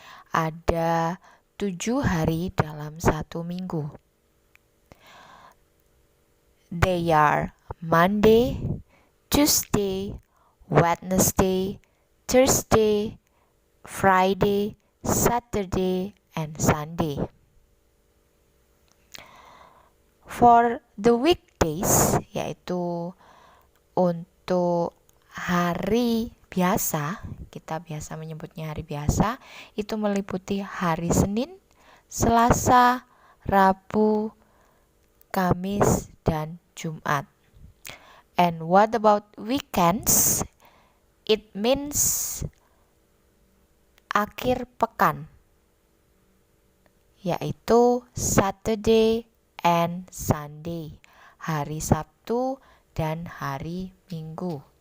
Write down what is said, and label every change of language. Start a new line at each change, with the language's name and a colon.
Indonesian: Ada 7 hari dalam satu minggu.
English: They are Monday, Tuesday, Wednesday, Thursday, Friday, Saturday, and Sunday. For the weekdays,
Indonesian: yaitu untuk hari biasa, kita biasa menyebutnya hari biasa, itu meliputi hari Senin, Selasa, Rabu, Kamis, dan Jumat.
English: And what about weekends? It means
Indonesian: akhir pekan, yaitu
English: Saturday and Sunday,
Indonesian: hari Sabtu dan hari Minggu.